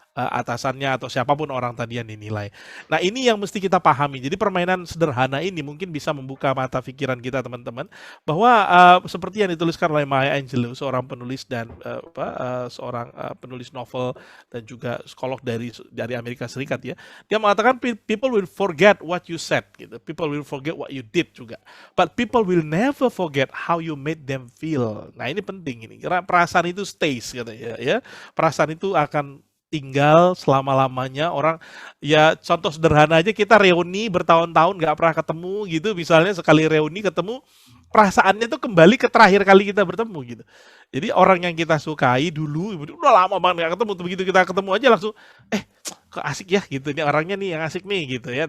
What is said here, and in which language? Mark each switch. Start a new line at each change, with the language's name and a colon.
Indonesian: atasannya atau siapapun orang tadi yang dinilai. Nah, ini yang mesti kita pahami. Jadi permainan sederhana ini mungkin bisa membuka mata pikiran kita teman-teman bahwa seperti yang dituliskan oleh Maya Angelou, seorang penulis dan seorang penulis novel dan juga psikolog dari Amerika Serikat ya. Dia mengatakan
English: people will forget what you said
Indonesian: gitu.
English: People will forget what you did
Indonesian: juga.
English: But people will never forget how you made them feel.
Indonesian: Nah, ini penting ini. Karena perasaan itu
English: stays
Indonesian: katanya ya. Perasaan itu akan tinggal selama-lamanya. Orang ya contoh sederhana aja, kita reuni bertahun-tahun nggak pernah ketemu gitu, misalnya sekali reuni ketemu, perasaannya tuh kembali ke terakhir kali kita bertemu gitu. Jadi orang yang kita sukai dulu udah lama banget nggak ketemu, begitu kita ketemu aja langsung kok asik ya gitu, ini orangnya nih yang asik nih gitu ya.